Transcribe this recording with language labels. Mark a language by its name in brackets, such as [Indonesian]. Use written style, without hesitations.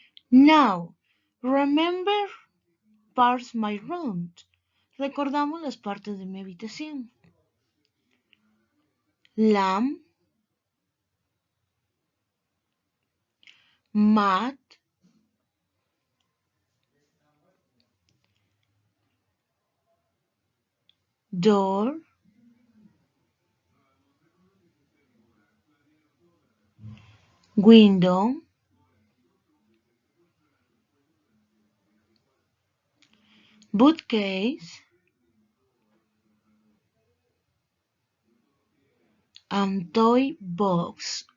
[English] Now, remember parts my room. [Spanish] Recordamos las partes de mi habitación. [English] Lamp, mat, door, window, bookcase, and toy box.